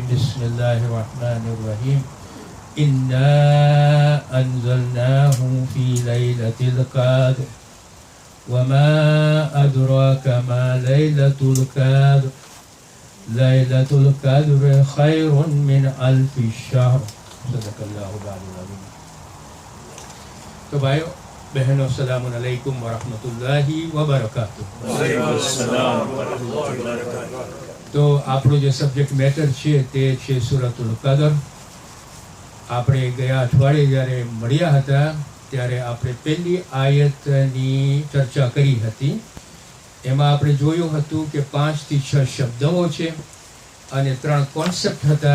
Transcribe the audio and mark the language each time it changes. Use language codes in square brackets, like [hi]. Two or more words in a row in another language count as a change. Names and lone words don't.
[ar] بسم الله الرحمن الرحيم إنا أنزلناه في ليلة القدر وما أدراك ما ليلة القدر ليلة القدر خير من ألف شهر. صدق الله العظيم. [hi] तो भाइयों बहनों, [ar] سلام عليكم ورحمة الله وبركاته. [gu] तो આપણો જે [en] subject matter [gu] છે તે છે [ar] سورة القدر. [gu] આપણે ગયા અઠવાડિયે જ્યારે મળ્યા હતા ત્યારે આપણે પહેલી આયતની ચર્ચા કરી હતી। એમાં આપણે જોયું હતું કે 5 થી 6 શબ્દો છે અને 3 કોન્સેપ્ટ હતા।